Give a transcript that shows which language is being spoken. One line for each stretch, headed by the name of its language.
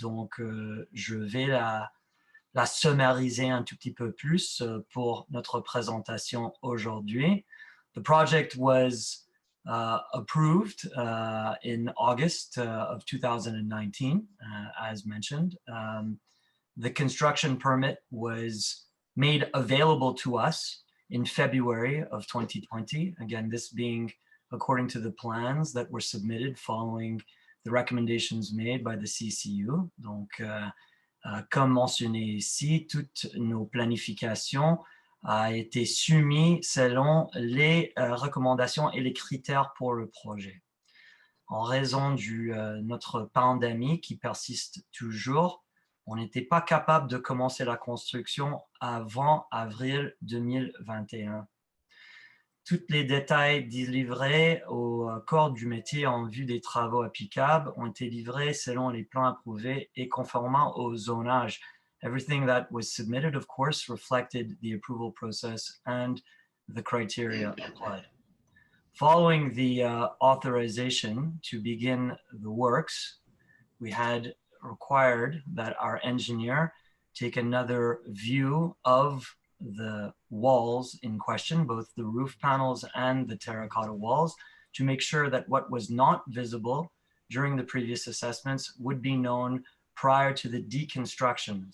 French: Donc, je vais la summariser un tout petit peu plus pour notre présentation aujourd'hui.
English: The project was approved in August of 2019, as mentioned. The construction permit was made available to us in February of 2020. Again, this being according to the plans that were submitted following the recommendations made by the CCU.
French: Donc, comme mentionné ici, toutes nos planifications a été soumis selon les recommandations et les critères pour le projet. En raison de notre pandémie qui persiste toujours, on n'était pas capable de commencer la construction avant avril 2021. tous les détails délivrés au corps du métier en vue des travaux applicables ont été livrés selon les plans approuvés et conformément au zonage.
English: Everything that was submitted, of course, reflected the approval process and the criteria applied. Following the authorization to begin the works, we had required that our engineer take another view of the walls in question, both the roof panels and the terracotta walls, to make sure that what was not visible during the previous assessments would be known prior to the deconstruction.